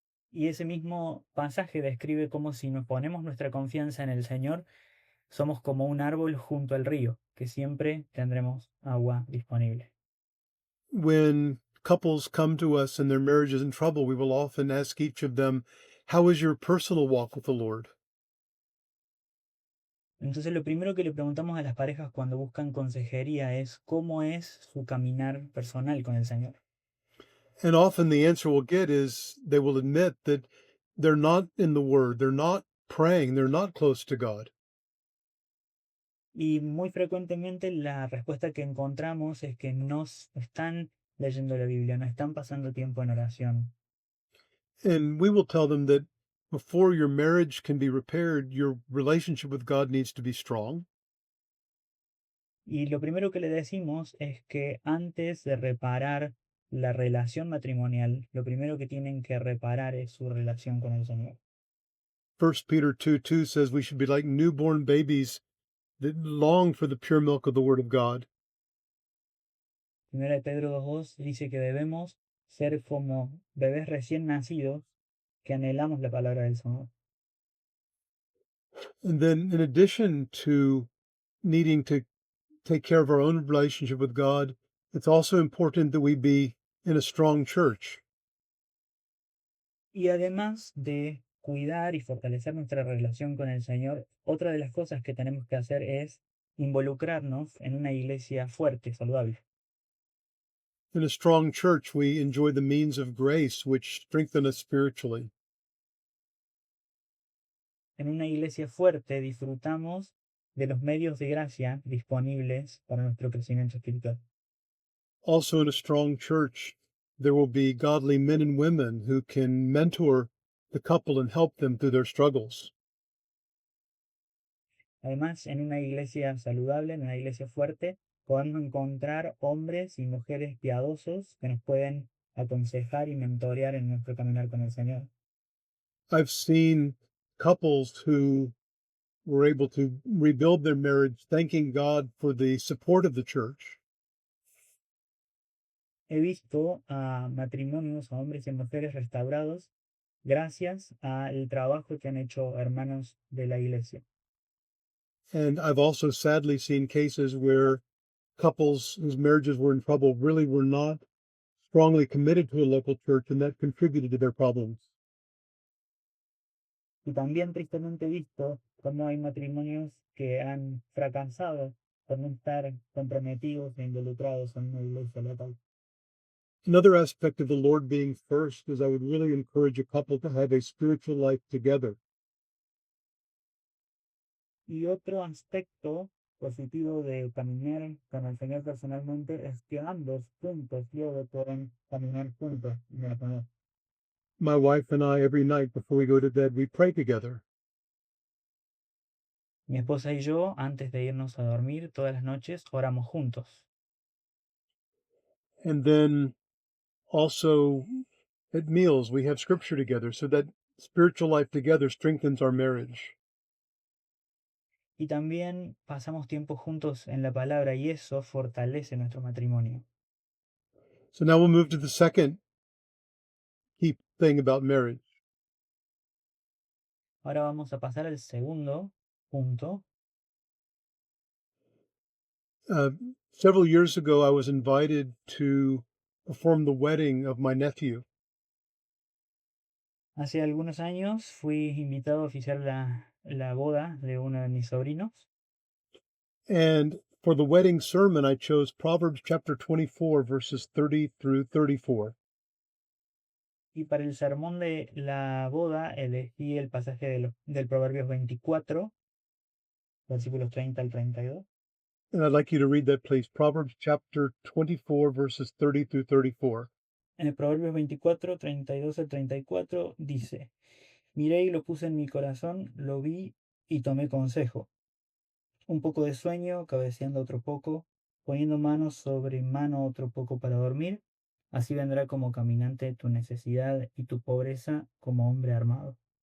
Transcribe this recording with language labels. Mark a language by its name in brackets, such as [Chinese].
[Spanish] Y ese mismo pasaje describe cómo si nos ponemos nuestra confianza en el Señor, somos como un árbol junto al río, que siempre tendremos agua disponible. [English] When couples come to us and their marriage is in trouble, we will often ask each of them, "How is your personal walk with the Lord?" [Spanish] Entonces lo primero que le preguntamos a las parejas cuando buscan consejería es cómo es su caminar personal con el Señor. [English] And often the answer we'll get is they will admit that they're not in the Word, they're not praying, they're not close to God. [Spanish] Y muy frecuentemente la respuesta que encontramos es que no están leyendo la Biblia, no están pasando tiempo en oración. [English] And we will tell them that before your marriage can be repaired, your relationship with God needs to be strong. [Spanish] Y lo primero que le decimos es que antes de reparar la relación matrimonial, lo primero que tienen que reparar es su relación con el Señor. [English] 1 Peter 2:2 says we should be like newborn babies that long for the pure milk of the Word of God. [Spanish] Primera de Pedro 2:2 dice que debemos ser como bebés recién nacidos que anhelamos la palabra del Señor. [English] And then, in addition to needing to take care of our own relationship with God, it's also important that we be in a strong church. [Spanish] Y además de cuidar y fortalecer nuestra relación con el Señor, otra de las cosas que tenemos que hacer es involucrarnos en una iglesia fuerte, saludable. [English] In a strong church, we enjoy the means of grace which strengthen us spiritually. [Spanish] En una iglesia fuerte disfrutamos de los medios de gracia disponibles para nuestro crecimiento espiritual. [English] Also, in a strong church, there will be godly men and women who can mentor the couple and help them through their struggles. [Spanish] Además, en una iglesia saludable, en una iglesia fuerte, podemos encontrar hombres y mujeres piadosos que nos pueden aconsejar y mentorear en nuestro caminar con el Señor. [English] I've seen couples who were able to rebuild their marriage, thanking God for the support of the church. [Spanish] He visto a matrimonios, a hombres y mujeres restaurados gracias al trabajo que han hecho hermanos de la iglesia. [English] And I've also sadly seen cases where couples whose marriages were in trouble really were not strongly committed to a local church, and that contributed to their problems. [Spanish] Y también tristemente he visto cómo hay matrimonios que han fracasado por no estar comprometidos e involucrados en una iglesia local. [English] Another aspect of the Lord being first is I would really encourage a couple to have a spiritual life together. [Spanish] Y otro aspecto positivo de caminar con el Señor personalmente es que ambos juntos luego pueden caminar juntos en el Señor. [English] My wife and I, every night before we go to bed, we pray together. [Spanish] Mi esposa y yo, antes de irnos a dormir, todas las noches oramos juntos. [English] And then also at meals, we have scripture together. So that spiritual life together strengthens our marriage. [Spanish] Y también pasamos tiempo juntos en la palabra y eso fortalece nuestro matrimonio. [English] So now we'll move to the second key thing about marriage. [Spanish] Ahora vamos a pasar al segundo punto. [English] Uh, Several years ago, I was invited to perform the wedding of my nephew. [Spanish] Hace algunos años fui invitado a oficiar la boda de uno de mis sobrinos. [English] And for the wedding sermon, I chose Proverbs chapter 24, verses 30 through 34. [Spanish] Y para el sermón de la boda elegí el pasaje del Proverbios 24, versículos 30 al 32. [English] And I'd like you to read that, please. Proverbs chapter 24, verses 30 through 34. [Spanish] En el Proverbios 24, 32 al 34 dice: Miré y lo puse en mi corazón, lo vi y tomé consejo. Un poco de sueño, cabeceando otro poco, poniendo mano sobre mano otro poco para dormir. Así vendrá como caminante tu necesidad y tu pobreza como hombre armado.